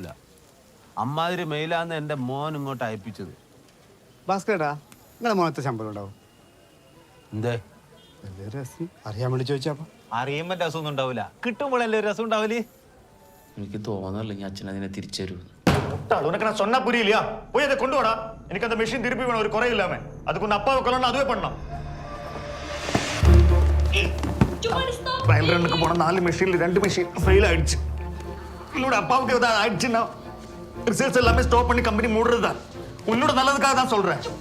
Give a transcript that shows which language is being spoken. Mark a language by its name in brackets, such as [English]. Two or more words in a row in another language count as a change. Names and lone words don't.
[Malayalam] അമ്മാതിരി മെയിലാന്ന് എന്റെ മോൻ ഇങ്ങോട്ട് അയപ്പിച്ചത്. ഭാസ്കരേട്ടാ, നിങ്ങളെ മോനത്തെ ശമ്പളം ഉണ്ടാവും? എന്തേ രസം അറിയാൻ വേണ്ടി ചോദിച്ചാ. അറിയുമ്പോ രസമൊന്നും ഉണ്ടാവില്ല, കിട്ടുമ്പോഴല്ലേ രസം ഉണ്ടാവില്ലേ? എനിക്ക് തോന്നുന്നില്ല ഞാൻ അച്ഛൻ അതിനെ തിരിച്ചു തരൂ. [Tamil] உனக்கு நான் சொன்னா புரியலையா? போய் அதை கொண்டு வாடா. எனக்கு அந்த மெஷின் திருப்பி வேணும், ஒரு குறை இல்லாம. அதுக்கு உன் அப்பாவை கொல்லணும், அதுவே பண்ணணும். ட்ரையல் ரன்னுக்கு போன 4 மெஷின்ல 2 மெஷின் ஃபெயில் ஆயிடுச்சு. என்னோட அப்பாவுக்கு ஏதாவது ஆயிடுச்சுன்னா ரிசல்ட்ஸ் எல்லாமே ஸ்டாப் பண்ணி கம்பெனி மூடுறதா. உன்னோட நல்லதுக்காக தான் சொல்றேன்.